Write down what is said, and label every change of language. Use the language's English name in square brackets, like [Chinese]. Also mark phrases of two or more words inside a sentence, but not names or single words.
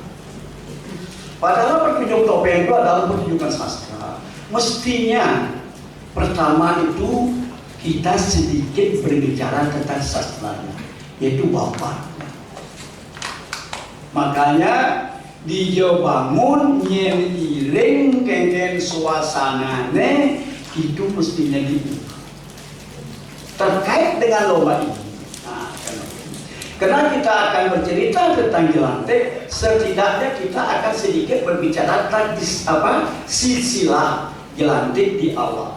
[Indonesian] Padahal pertunjukan topeng itu adalah pertunjukan sastra. Mestinya pertama itu kita sedikit berbicara tentang sastranya, yaitu bapaknya. Makanya dia bangun [Balinese] nyen iring kengen suasanane [Indonesian] itu mestinya dibuka. Terkait dengan lomba ini, karena kita akan bercerita tentang jelantik, setidaknya kita akan sedikit berbicara tentang silsilah jelantik di awal.